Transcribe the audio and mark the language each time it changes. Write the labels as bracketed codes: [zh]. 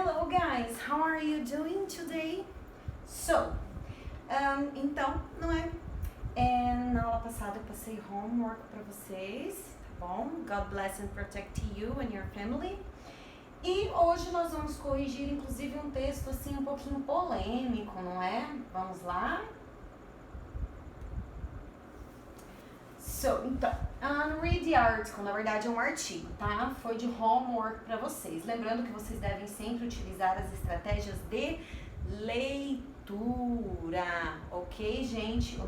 [en] guys, how are you doing today? [pt] So, então, não é? Na aula passada eu passei homework para vocês, tá bom? [en] God bless and protect you and your family. [pt] E hoje nós vamos corrigir, inclusive, um texto assim um pouquinho polêmico, não é? Vamos lá? Então, [en] read the article, [pt] na verdade é um artigo, tá? Foi de homework para vocês. Lembrando que vocês devem sempre utilizar as estratégias de leitura, ok, gente?